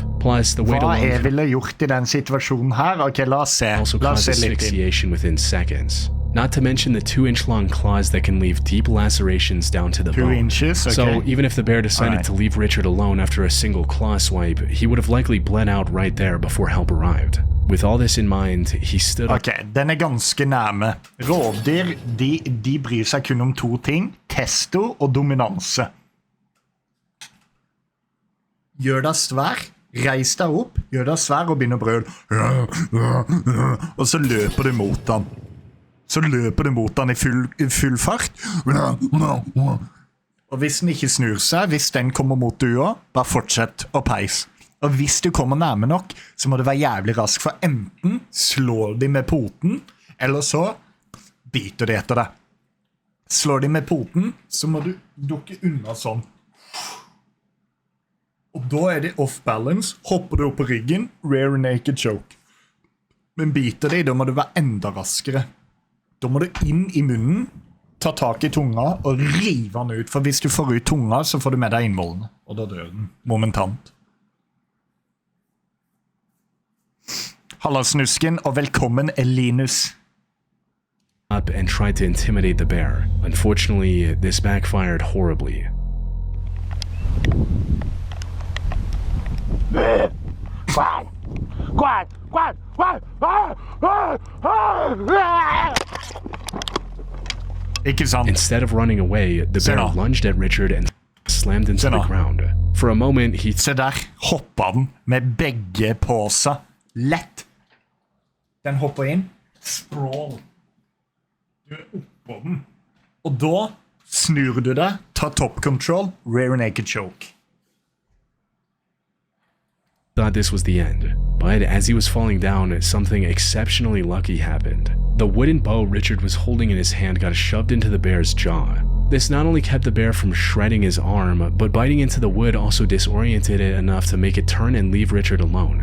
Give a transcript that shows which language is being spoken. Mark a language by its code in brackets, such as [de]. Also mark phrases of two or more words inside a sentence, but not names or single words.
[en] Plus, the weight alone can also cause asphyxiation within seconds. Not to mention the 2-inch-long claws that can leave deep lacerations down to the bone. 2 inches? Okay. So even if the bear decided to leave Richard alone after a single claw swipe, he would have likely bled out right there before help arrived. With all this in mind, he stood up. [no] Ok, den ganske nærme. Rovdyr, de bryr seg kun om 2 ting. Testo og dominanse. Gjør deg svær, reis deg opp, gjør deg svær og begynner å brøle. Og så løper du mot han. Så løper du mot han i full fart. Og hvis den ikke snur seg, hvis den kommer mot du også, bare fortsett å peise. Og hvis du kommer nærme nok, så må du være jævlig rask, for enten slår de med poten, eller så biter de etter deg. Slår de med poten, så må du dukke unna sånn. Og da de [en] off balance, [no] hopper du opp på ryggen, [en] rear naked choke. [no] Men biter de, da må du være enda raskere. Da må du inn i munnen, ta tak i tunga og rive den ut, for hvis du får ut tunga, så får du med deg innvollene, og da dør den momentant. Halla snusken, og velkommen Linus. [en] Up and tried to intimidate the bear. Unfortunately, this backfired horribly. [no] Ikke sant? [en] Instead of running away, the bear lunged at Richard and slammed into the ground. For a moment, he... [no] Se der, hoppa den med begge på seg. Lett. Den hopper inn. Sprawl. Du oppå den. Og da snur du deg, tar [en] top control, rear naked choke. Thought this was the end, but as he was falling down, something exceptionally lucky happened. The wooden bow Richard was holding in his hand got shoved into the bear's jaw. This not only kept the bear from shredding his arm, but biting into the wood also disoriented it enough to make it turn and leave Richard alone.